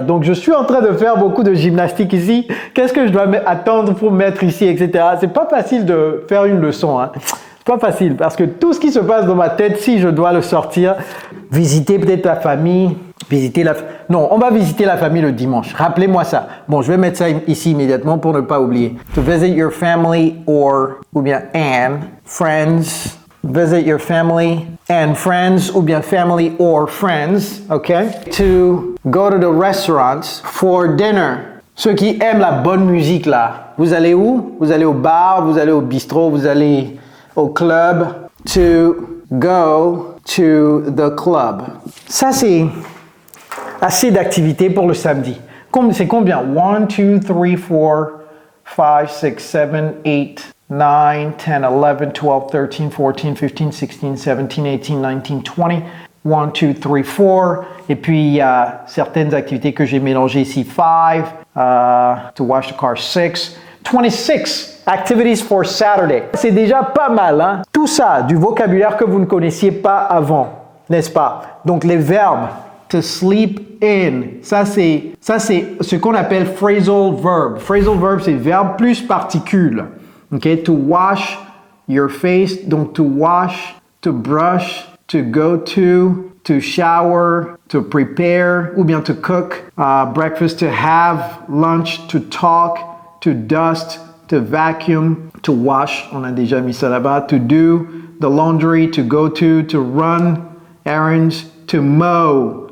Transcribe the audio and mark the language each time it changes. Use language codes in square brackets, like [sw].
[fr] Donc, je suis en train de faire beaucoup de gymnastique ici. Qu'est-ce que je dois attendre pour mettre ici, etc. C'est pas facile de faire une leçon, hein. C'est pas facile parce que tout ce qui se passe dans ma tête, si je dois le sortir, visiter peut-être la famille, Non, on va visiter la famille le dimanche. Rappelez-moi ça. Bon, je vais mettre ça ici immédiatement pour ne pas oublier. [en] To visit your family [fr] ou bien [en] and friends. Visit your family and friends [fr] ou bien [en] family or friends, okay? To go to the restaurants for dinner. [fr] Ceux qui aiment la bonne musique là, vous allez où? Vous allez au bar, vous allez au bistrot, vous allez au club. [en] To go to the club. [fr] Ça c'est assez d'activités pour le samedi. C'est combien? 1, 2, 3, 4, 5, 6, 7, 8, 9, 10, 11, 12, 13, 14, 15, 16, 17, 18, 19, 20. 1, 2, 3, 4. Et puis, il y a certaines activités que j'ai mélangées ici. [en] 5, to wash the car. 6, 26. Activities for Saturday. [fr] C'est déjà pas mal, hein? Tout ça, du vocabulaire que vous ne connaissiez pas avant, n'est-ce pas? Donc, les verbes. [en] To sleep in. [fr] Ça, c'est ce qu'on appelle phrasal verb. Phrasal verb, c'est verbe plus particule. [en] OK? To wash your face. Donc, to wash, to brush, to go to shower, to prepare, [fr] ou bien [en] to cook, breakfast, to have, lunch, to talk, to dust, to vacuum, to wash. [fr] On a déjà mis ça là-bas. [en] To do the laundry, to go to run errands, to mow.